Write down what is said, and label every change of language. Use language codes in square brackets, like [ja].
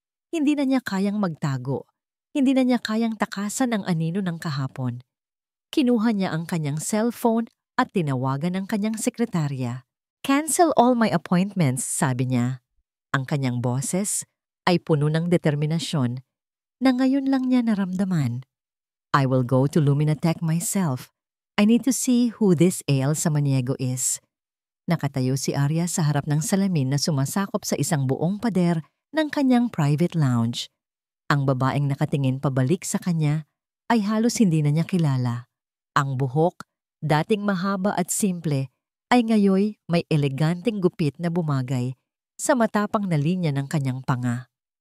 [tl] Hindi na niya kayang magtago. Hindi na niya kayang takasan ang anino ng kahapon. Kinuha niya ang kanyang cellphone at tinawagan ang kanyang sekretarya. [en] Cancel all my appointments, [tl] sabi niya. Ang kanyang boses ay puno ng determinasyon na ngayon lang niya naramdaman. [en] I will go to Luminatec myself. I need to see who this Al Samaniego is. [tl] Nakatayo si Arya sa harap ng salamin na sumasakop sa isang buong pader ng kanyang private lounge. Ang babaeng nakatingin pabalik sa kanya ay halos hindi na niya kilala. Ang buhok, dating mahaba at simple, ay ngayoy may eleganteng gupit na bumagay sa matapang na linya ng kanyang panga.